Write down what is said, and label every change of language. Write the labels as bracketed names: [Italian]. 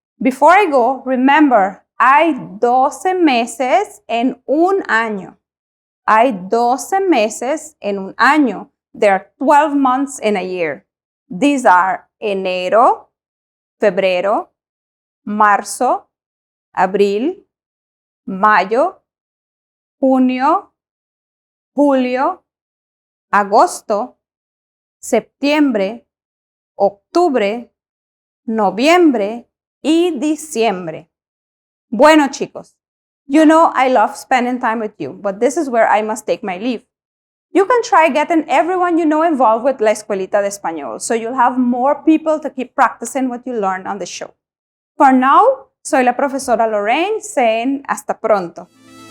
[English] Before I go, remember, [Spanish] hay 12 meses en un año. Hay 12 meses en un año. [English] There are 12 months in a year. [Spanish] These are enero, febrero, marzo, abril, mayo, junio, julio, agosto, septiembre, octubre, noviembre y diciembre. Bueno, chicos, [English] you know I love spending time with you, but this is where I must take my leave. You can try getting everyone you know involved with La Escuelita de Español, so you'll have more people to keep practicing what you learn on the show. For now, [Spanish] soy la profesora Lorraine [English] saying [Spanish] hasta pronto.